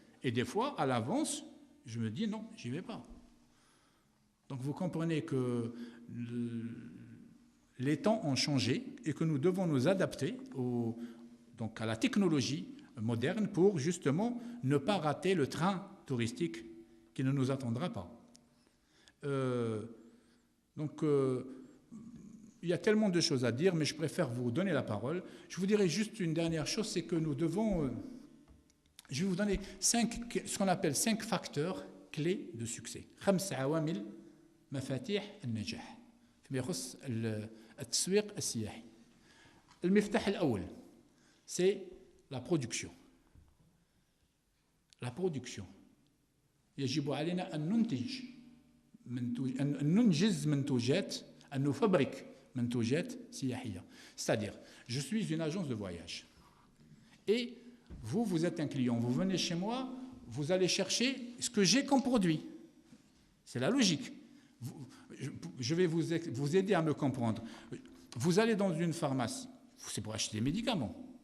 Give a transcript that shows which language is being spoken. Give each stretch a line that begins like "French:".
French: Et des fois, à l'avance, je me dis non, j'y vais pas. Donc vous comprenez que les temps ont changé et que nous devons nous adapter donc à la technologie moderne pour justement ne pas rater le train touristique qui ne nous attendra pas. Il y a tellement de choses à dire, mais je préfère vous donner la parole. Je vous dirai juste une dernière chose, c'est que nous devons... je vais vous donner ce qu'on appelle 5 facteurs clés de succès.
Arabic: 5 عوامل مفاتيح النجاح فيما يخص التسويق السياحي. المفتاح الأول,
French: c'est la production. La production.
Arabic: يجب علينا أن ننجز منتوجات, أن نفبرك منتوجات سياحية.
French: C'est-à-dire, je suis une agence de voyage. Et vous êtes un client. Vous venez chez moi, vous allez chercher ce que j'ai comme produit. C'est la logique. Je vais vous aider à me comprendre. Vous allez dans une pharmacie, c'est pour acheter des médicaments.